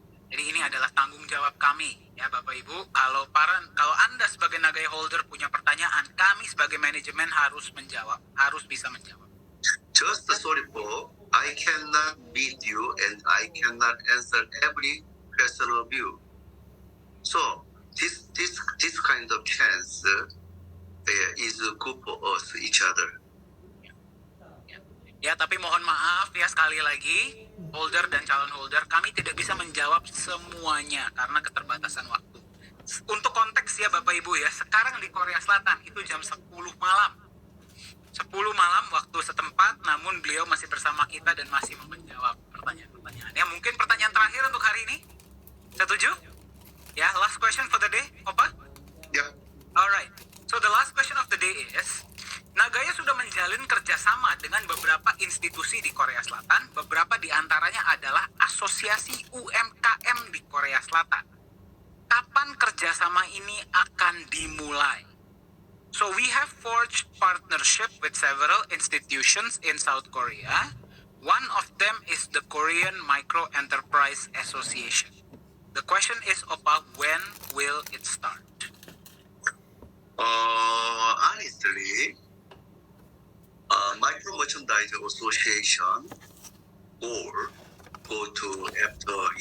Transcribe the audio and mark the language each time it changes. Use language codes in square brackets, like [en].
[id] Jadi ini adalah tanggung jawab kami, ya Bapak Ibu. Kalau Anda sebagai Nagaya holder punya pertanyaan, kami sebagai manajemen harus bisa menjawab. [en] Just sorry for I cannot meet you and I cannot answer every question of you. So this kind of chance is good for us each other. [id] Ya, tapi mohon maaf ya, sekali lagi holder dan calon holder, kami tidak bisa menjawab semuanya karena keterbatasan waktu. Untuk konteks ya Bapak Ibu ya, sekarang di Korea Selatan itu jam 10 malam. 10 malam waktu setempat, namun beliau masih bersama kita dan masih mau menjawab pertanyaan-pertanyaan. Ya, mungkin pertanyaan terakhir untuk hari ini. Setuju? [en] Ya, last question for the day, Opa? Yeah. Alright, so the last question of the day is, [id] Nagaya sudah menjalin kerjasama dengan beberapa institusi di Korea Selatan. Beberapa di antaranya adalah Asosiasi UMKM di Korea Selatan. Kapan kerjasama ini akan dimulai? [en] So we have forged partnership with several institutions in South Korea. One of them is the Korean Micro Enterprise Association. The question is, Opa, when will it start? Honestly, Micro Merchandise Association or go to after.